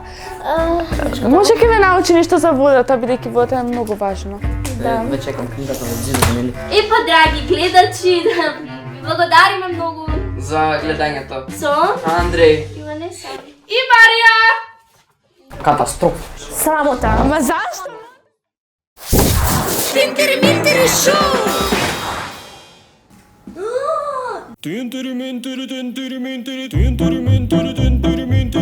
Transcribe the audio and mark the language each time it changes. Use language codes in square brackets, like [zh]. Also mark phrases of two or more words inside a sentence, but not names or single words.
[mk] Може ќе ве научи нешто за водата, бидејќи водата е многу важно. Ве чекам книгата во зидот, нели? Епа, драги гледачи, ви благодариме многу. За гледањето. Со? Андреј. Иванеса. И Марија! Катастрофа. Срамота. Ама зашто? Тинтери-минтери шоу! Тинтери-минтери, тинтери-минтери, тинтери-минтери, тинтери-минтери.